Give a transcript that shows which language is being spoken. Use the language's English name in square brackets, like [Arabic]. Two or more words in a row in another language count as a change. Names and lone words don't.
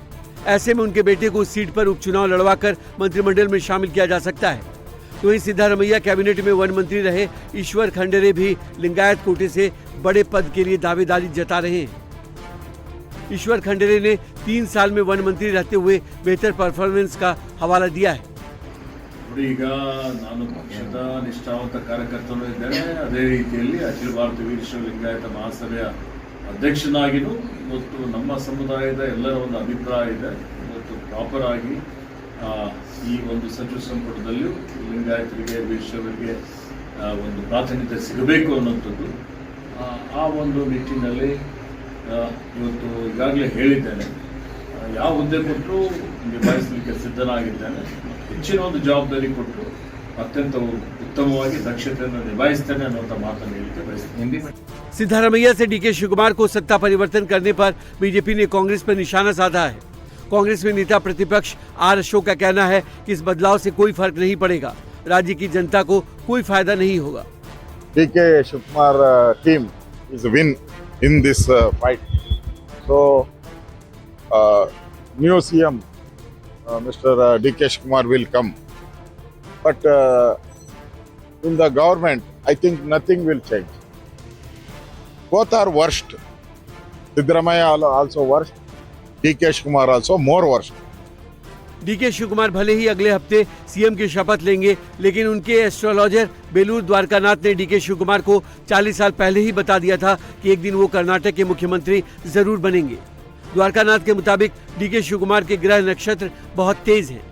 [Hindi] ऐसे में उनके बेटे को उस सीट पर उपचुनाव लड़वाकर मंत्रिमंडल में शामिल किया जा सकता है। तो वहीं सिद्धारमैया कैबिनेट में वन मंत्री रहे ईश्वर खंडरे भी लिंगायत कोटे से बड़े पद के लिए दावेदारी जता रहे हैं। ईश्वर खंडरे ने 3 साल में वन मंत्री रहते हुए बेहतर परफॉर्मेंस का हवाला दिया है। [Kannada] ಈಗ ನಾನು ಪಕ್ಷದ ನಿಷ್ಠಾವಂತ ಕಾರ್ಯಕರ್ತನೂ ಇದ್ದೇನೆ, ಅದೇ ರೀತಿಯಲ್ಲಿ ಅಖಿಲ ಭಾರತ ವೀರಶೈವ ಲಿಂಗಾಯತ ಮಹಾಸಭೆಯ ಅಧ್ಯಕ್ಷನಾಗಿಯೂ ಮತ್ತು ನಮ್ಮ ಸಮುದಾಯದ ಎಲ್ಲರ ಒಂದು ಅಭಿಪ್ರಾಯ ಇದೆ ಮತ್ತು ಪ್ರಾಪರ್ ಆಗಿ ಈ ಒಂದು ಸಚಿವ ಸಂಪುಟದಲ್ಲಿಯೂ ಲಿಂಗಾಯತರಿಗೆ ವೀರಶೈವರಿಗೆ ಒಂದು ಪ್ರಾತಿನಿಧ್ಯ ಸಿಗಬೇಕು ಅನ್ನೋಂಥದ್ದು ಆ ಒಂದು ನಿಟ್ಟಿನಲ್ಲಿ ಇವತ್ತು ಈಗಾಗಲೇ ಹೇಳಿದ್ದೇನೆ, ಯಾವ ಹುದ್ದೆ ಕೊಟ್ಟರೂ ನಿಭಾಯಿಸಲಿಕ್ಕೆ ಸಿದ್ಧನಾಗಿದ್ದೇನೆ। ಹೆಚ್ಚಿನ ಒಂದು ಜವಾಬ್ದಾರಿ ಕೊಟ್ಟು ಅತ್ಯಂತ ಉತ್ತಮವಾಗಿ ದಕ್ಷತೆಯನ್ನು ನಿಭಾಯಿಸ್ತೇನೆ ಅನ್ನುವಂಥ ಮಾತನ್ನು ಹೇಳಿಕೆ ಬಯಸ್ತೇನೆ। [Hindi] सिद्धारमैया से डीके शिवकुमार को सत्ता परिवर्तन करने पर बीजेपी ने कांग्रेस पर निशाना साधा है। कांग्रेस में नेता प्रतिपक्ष आर अशोक का कहना है कि इस बदलाव से कोई फर्क नहीं पड़ेगा, राज्य की जनता को कोई फायदा नहीं होगा। [English] डीके शिवकुमार टीम is a win in this fight. So new CM Mr. DK Shivakumar will come, but in the government I think nothing will change. Both are worst. Siddaramaiya also worst, DK Shivakumar also more worst. [Hindi] डीके शिवकुमार भले ही अगले हफ्ते सीएम की शपथ लेंगे, लेकिन उनके एस्ट्रोलॉजर बेलूर द्वारकानाथ ने डीके शिवकुमार को 40 साल पहले ही बता दिया था कि एक दिन वो कर्नाटक के मुख्यमंत्री जरूर बनेंगे। द्वारकानाथ के मुताबिक डीके शिवकुमार के ग्रह नक्षत्र बहुत तेज हैं।